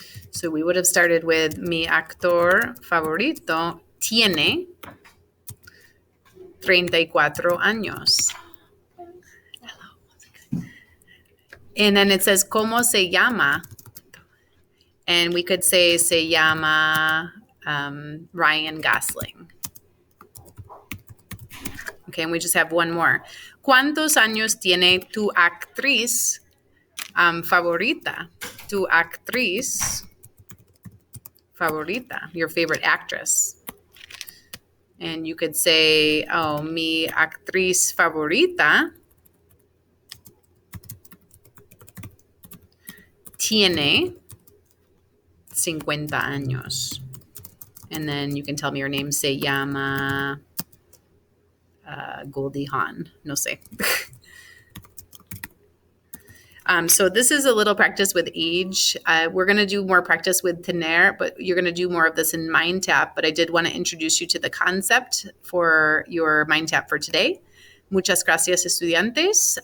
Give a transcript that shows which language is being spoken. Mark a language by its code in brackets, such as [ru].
[en] So we would have started with [es] mi actor favorito tiene 34 años. [en] And then it says, [es] ¿cómo se llama? [en] And we could say, [es] se llama [en] Ryan Gosling. Okay, and we just have one more. [es] ¿Cuántos años tiene tu actriz favorita? Tu actriz favorita, [en] your favorite actress. And you could say, oh, [es] mi actriz favorita tiene 50 años. [en] And then you can tell me your name. [es] Se llama Goldie Hawn. No sé. [en] So this is a little practice with age. We're going to do more practice with tener, but you're going to do more of this in MindTap. But I did want to introduce you to the concept for your MindTap for today. [es] Muchas gracias, estudiantes.